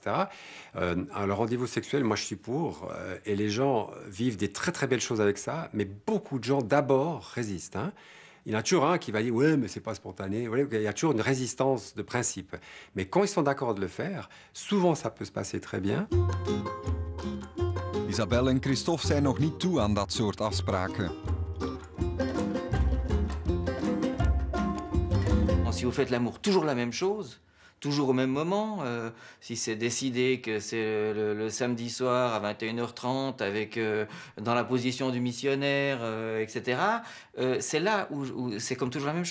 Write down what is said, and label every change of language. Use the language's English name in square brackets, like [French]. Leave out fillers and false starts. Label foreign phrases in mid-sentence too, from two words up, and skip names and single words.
[French] Le rendez-vous sexuel, moi, je suis pour. Et les gens vivent des très, très belles choses avec ça. Mais beaucoup de gens, d'abord, résistent. Hein. Il y en a toujours un qui va dire « ouais, mais c'est pas spontané ». Il y a toujours une résistance de principe. Mais quand ils sont d'accord de le faire, souvent ça peut se passer très bien. [Dutch] Isabelle en Christophe zijn nog niet toe aan dat soort afspraken. [French] Si vous faites l'amour toujours la même chose, toujours au même moment, si c'est décidé que c'est le samedi soir à 21h30 avec dans la position du missionnaire, etc., c'est là où c'est comme toujours la même chose.